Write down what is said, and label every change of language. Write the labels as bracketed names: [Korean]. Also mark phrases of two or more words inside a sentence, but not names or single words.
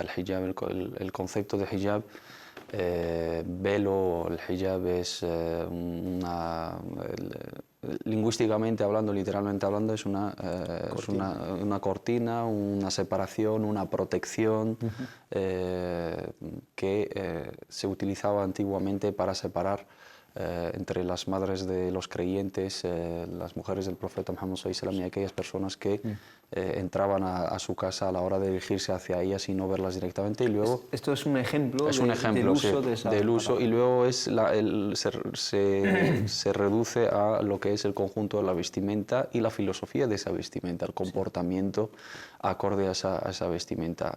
[Spanish] El hijab, el concepto de hijab, velo, el hijab es lingüísticamente hablando, literalmente hablando, es una cortina, una separación, una protección que se utilizaba antiguamente para separar entre las madres de los creyentes, las mujeres del profeta Muhammad [Arabic] صلى الله عليه وسلم, [Spanish] y aquellas personas que entraban a su casa a la hora de dirigirse hacia ellas y no verlas directamente. Y luego esto es un ejemplo, del uso de esa y luego se reduce a lo que es el conjunto de la vestimenta y la filosofía de esa vestimenta, el comportamiento acorde a esa vestimenta.